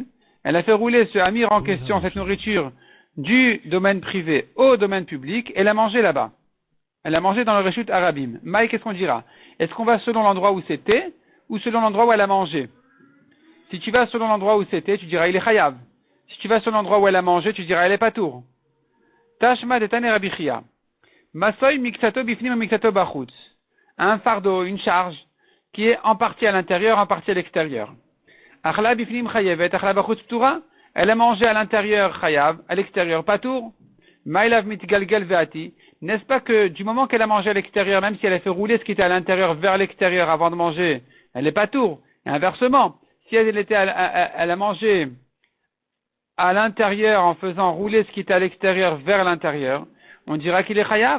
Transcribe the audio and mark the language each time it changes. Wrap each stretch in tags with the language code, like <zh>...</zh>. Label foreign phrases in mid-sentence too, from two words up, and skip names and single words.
<fr>Elle a fait rouler ce amir en question, cette nourriture, du domaine privé au domaine public, et l'a mangé là-bas. Elle l'a mangé dans le</fr> <he>רשות הרבים.</he> <fr>Maï, qu'est-ce qu'on dira? Est-ce qu'on va selon l'endroit où c'était, ou selon l'endroit où elle a mangé? Si tu vas selon l'endroit où c'était, tu diras il est chayav. Si tu vas selon l'endroit où elle a mangé, tu diras elle est pas tour.</fr> <he>תא שמע דתני רבי חייא. משוי מקצתו בפנים מקצתו בחוץ.</he> <fr>Un fardeau, une charge, qui est en partie à l'intérieur, en partie à l'extérieur.</fr> <he>אכלה בפנים חייבת, אכלה בחוץ פטורה.</he> <fr>Elle a mangé à l'intérieur chayav, à l'extérieur pas tour.</fr> <he>מאי לאו מתגלגל ואתי.</he> <fr>N'est-ce pas que du moment qu'elle a mangé à l'extérieur, même si elle a fait rouler ce qui était à l'intérieur vers l'extérieur avant de manger, elle n'est pas tour. Et inversement, si elle a mangé à l'intérieur en faisant rouler ce qui était à l'extérieur vers l'intérieur, on dira qu'il est chayav.</fr>